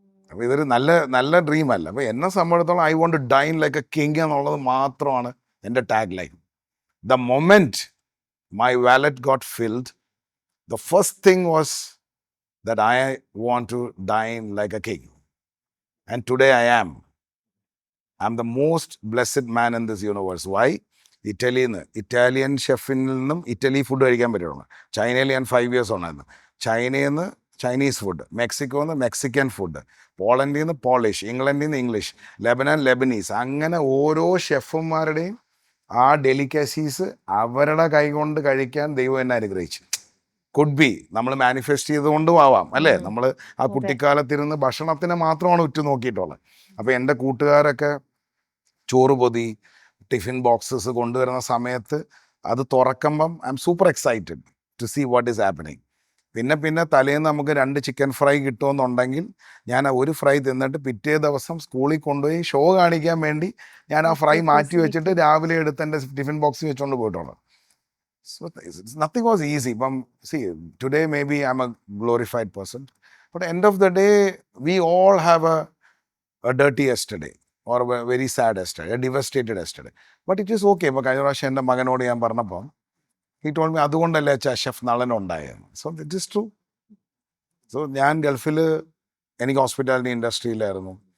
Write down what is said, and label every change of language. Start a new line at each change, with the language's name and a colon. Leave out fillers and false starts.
Malayalam: അപ്പോൾ ഇതൊരു നല്ല ഡ്രീം അല്ല. അപ്പോൾ എന്നെ സംബന്ധിച്ചിടത്തോളം
English: I want to dine like a king
Malayalam: എന്നുള്ളത് മാത്രമാണ് എൻ്റെ tag line.
English: The moment my wallet got filled, the first thing was that I want to dine like a king. And today I am. I'm the most blessed man in this universe. Why?
Malayalam: Italian ഷെഫിൽ നിന്നും Italy food കഴിക്കാൻ പറ്റുള്ളൂ. ചൈനയിൽ ഞാൻ 5 years ഉണ്ടായിരുന്നു. ചൈനയിൽ നിന്ന് Chinese food, മെക്സിക്കോയിൽ നിന്ന് മെക്സിക്കൻ ഫുഡ്, പോളണ്ടിൽ നിന്ന് പോളിഷ്, ഇംഗ്ലണ്ടിൽ നിന്ന് ഇംഗ്ലീഷ്, ലെബനീസ്. അങ്ങനെ ഓരോ ഷെഫുമാരുടെയും ആ ഡെലിക്കസീസ് അവരുടെ കൈകൊണ്ട് കഴിക്കാൻ ദൈവം എന്നെ അനുഗ്രഹിച്ചു. കുഡ് ബി നമ്മൾ മാനിഫെസ്റ്റ് ചെയ്തുകൊണ്ടും ആവാം അല്ലേ. നമ്മൾ ആ കുട്ടിക്കാലത്തിരുന്ന് ഭക്ഷണത്തിനെ മാത്രമാണ് ഉറ്റു നോക്കിയിട്ടുള്ളത്. അപ്പോൾ എൻ്റെ കൂട്ടുകാരൊക്കെ ചോറ് പൊതി ടിഫിൻ ബോക്സസ് കൊണ്ടുവരുന്ന സമയത്ത് അത് തുറക്കുമ്പം
English: I'm super excited to see what is happening.
Malayalam: പിന്നെ തലേന്ന് നമുക്ക് 2 ചിക്കൻ ഫ്രൈ കിട്ടുമെന്നുണ്ടെങ്കിൽ ഞാൻ ആ ഒരു ഫ്രൈ തിന്നിട്ട് പിറ്റേ ദിവസം സ്കൂളിൽ കൊണ്ടുപോയി ഷോ കാണിക്കാൻ വേണ്ടി ഞാൻ ആ ഫ്രൈ മാറ്റി വെച്ചിട്ട് രാവിലെ എടുത്ത് എൻ്റെ ടിഫിൻ ബോക്സിൽ വെച്ചുകൊണ്ട് പോയിട്ടുള്ളത്.
English: So nothing was easy. See, today maybe I'm a glorified person, but end of the day, we all have a dirty yesterday or a very sad yesterday, a devastated yesterday. But it is okay.
Malayalam: But കഴിഞ്ഞ പ്രാവശ്യം എൻ്റെ മകനോട് ഞാൻ പറഞ്ഞപ്പോൾ
English: he told me
Malayalam: അതുകൊണ്ടല്ലേ chef Nalan ഉണ്ടായത്.
English: So it is true.
Malayalam: So ഞാൻ ഗൾഫിൽ എനിക്ക് ഹോസ്പിറ്റാലിറ്റി ഇൻഡസ്ട്രിയിലായിരുന്നു.